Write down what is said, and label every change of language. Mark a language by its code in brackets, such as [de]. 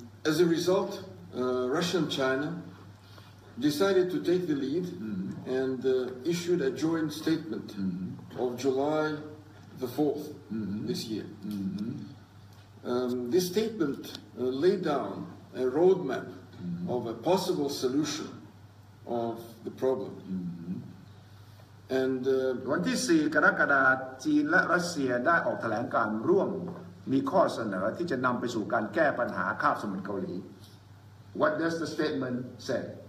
[en] As a result, Russia and China decided to take the lead and issued a joint statement of July the 4th this year. This statement laid down a roadmap of a possible solution of the problem. And [th] วันที่ 4 กรกฎาคมจีนและรัสเซียได้ออกแถลงการร่วมมีข้อเสนอที่จะนำไปสู่การแก้ปัญหาคาบสมุทรเกาหลี [en] What does the statement say?